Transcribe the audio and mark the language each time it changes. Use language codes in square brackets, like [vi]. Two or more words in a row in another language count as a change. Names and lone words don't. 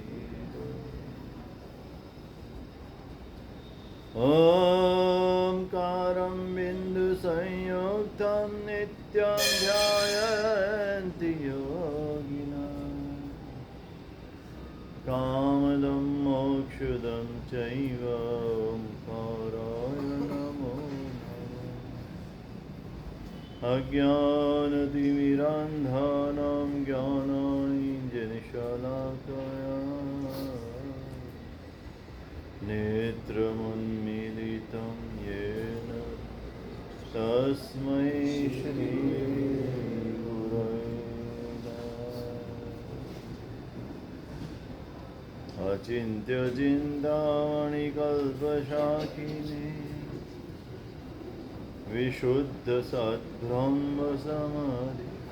[sa] ઓમકારં બિંદુ સંયુક્તં નિત્યં ધ્યાયન્તિ યોગિનઃ કામદં મોક્ષદં ચૈવ ઓમકારાય નમો નમઃ. અજ્ઞાનતિમિરાન્ધાનાં જ્ઞાનાञ्जनशलाकया नेत्रमुन्मीलितं येन तस्मै श्रीगुरवे नमः. अचिन्त्य चिन्तामणिकल्पशाखिने विशुद्ध सद्ब्रह्म समाधि